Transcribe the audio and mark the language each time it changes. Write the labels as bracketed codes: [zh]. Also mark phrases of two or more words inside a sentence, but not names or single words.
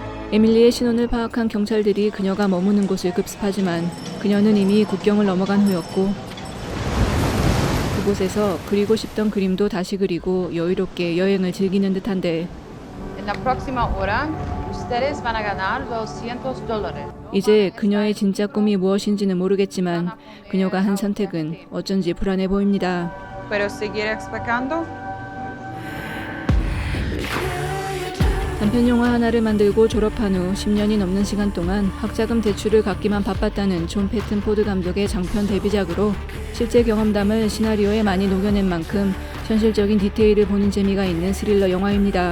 [ko] 에밀리의 신원을 파악한 경찰들이 그녀가 머무는 곳을 급습하지만 그녀는 이미 국경을 넘어간 후였고 그곳에서 그리고 싶던 그림도 다시 그리고 여유롭게 여행을 즐기는 듯한데 [es] En la próxima hora, ustedes van a ganar $200. [ko] 이제 그녀의 진짜 꿈이 무엇인지는 모르겠지만 그녀가 한 선택은 어쩐지 불안해 보입니다. [es] Pero seguir explicando? [ko] 단편 영화 하나를 만들고 졸업한 후 10년이 넘는 시간 동안 학자금 대출을 갚기만 바빴다는 존 패튼 포드 감독의 장편 데뷔작으로 실제 경험담을 시나리오에 많이 녹여낸 만큼 현실적인 디테일을 보는 재미가 있는 스릴러 영화입니다.